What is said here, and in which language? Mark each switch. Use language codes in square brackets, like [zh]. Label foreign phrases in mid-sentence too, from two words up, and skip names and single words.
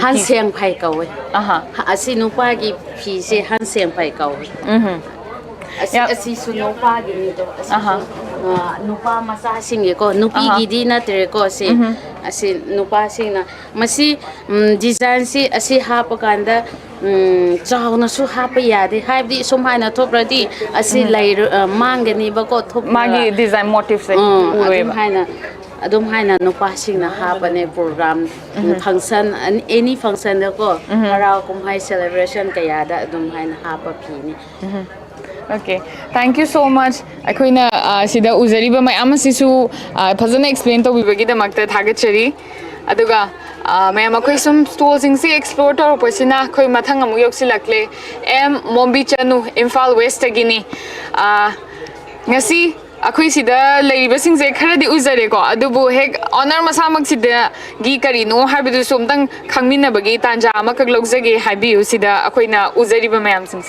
[mni] ꯍꯟꯁꯦꯡ ꯐꯩ ꯀꯧꯋꯦ ꯑꯁꯤ ꯅꯨꯄꯥꯒꯤ ꯐꯤꯁꯦ ꯍꯟꯁꯦꯡ ꯐꯩ ꯀꯧꯋꯦ ꯑꯁꯤꯁꯨ ꯅꯨꯄꯥꯒꯤꯅꯤꯗꯣ ꯑꯁꯤꯁꯨ ꯅꯨꯄꯥ ꯃꯆꯥꯁꯤꯡꯒꯤꯀꯣ ꯅꯨꯄꯤꯒꯤꯗꯤ ꯅꯠꯇ꯭ꯔꯦꯀꯣ ꯑꯁꯤ ꯅꯨꯄꯥꯁꯤꯡꯅ ꯃꯁꯤ ꯗꯤꯖꯥꯏꯟꯁꯤ ꯑꯁꯤ ꯍꯥꯞꯄ ꯀꯥꯟꯗ ꯆꯥꯎꯅꯁꯨ ꯍꯥꯞꯄ ꯌꯥꯗꯦ ꯍꯥꯏꯕꯗꯤ ꯁꯨꯃꯥꯏꯅ ꯊꯣꯛꯂꯗꯤ ꯑꯁꯤ ꯃꯥꯡꯒꯅꯤꯕꯀꯣ ꯃꯥꯒꯤ ꯗꯤꯖꯥꯏꯟ ꯃꯣꯇꯤꯞꯁꯦ ꯑꯗꯨꯝ ꯍꯥꯏꯅ ꯅꯨꯄꯥꯁꯤꯡꯅ ꯍꯥꯞꯄꯅꯦ [en] program function [mni] ꯑꯦꯅꯤ ꯐꯪꯁꯟꯗꯀꯣ ꯍꯔꯥꯎ ꯀꯨꯝꯍꯩ ꯁꯦꯂꯦꯕ꯭ꯔꯦꯁꯟ ꯀꯌꯥꯗ ꯑꯗꯨꯝ ꯍꯥꯏꯅ ꯍꯥꯞꯄ ꯐꯤꯅꯤ [en] Okay, thank you so much. [mni] ꯑꯩꯈꯣꯏꯅ ꯁꯤꯗ ꯎꯖꯔꯤꯕ ꯃꯌꯥꯝ ꯑꯁꯤꯁꯨ ꯐꯖꯅ ꯑꯦꯛꯁꯄ꯭ꯂꯦꯟ ꯇꯧꯕꯤꯕꯒꯤꯗꯃꯛꯇ ꯊꯥꯒꯠꯆꯔꯤ ꯑꯗꯨꯒ ꯃꯌꯥꯝ ꯑꯩꯈꯣꯏ ꯁꯨꯝ ꯁ꯭ꯇꯣꯜꯁꯤꯡꯁꯤ ꯑꯦꯛꯁꯄ꯭ꯂꯣꯔ ꯇꯧꯔꯛꯄꯁꯤꯅ ꯑꯩꯈꯣꯏ ꯃꯊꯪ ꯑꯃꯨꯛ ꯌꯧꯁꯤꯜꯂꯛꯂꯦ ꯃꯣꯝꯕꯤ ꯆꯅꯨ ꯏꯝꯐꯥꯜ ꯋꯦꯁꯇꯒꯤꯅꯤ ꯉꯁꯤ ꯑꯩꯈꯣꯏ ꯁꯤꯗ ꯂꯩꯔꯤꯕꯁꯤꯡꯁꯦ ꯈꯔꯗꯤ ꯎꯖꯔꯦꯀꯣ ꯑꯗꯨꯕꯨ ꯍꯦꯛ ꯑꯣꯅꯔ ꯃꯁꯥꯃꯛꯁꯤꯗꯒꯤ ꯀꯔꯤꯅꯣ ꯍꯥꯏꯕꯗꯨꯁꯨ ꯑꯝꯇꯪ ꯈꯪꯃꯤꯟꯅꯕꯒꯤ ꯇꯥꯟꯖꯥ ꯑꯃꯈꯛ ꯂꯧꯖꯒꯦ ꯍꯥꯏꯕꯤꯌꯨ ꯁꯤꯗ ꯑꯩꯈꯣꯏꯅ ꯎꯖꯔꯤꯕ ꯃꯌꯥꯝꯁꯤꯡꯁꯦ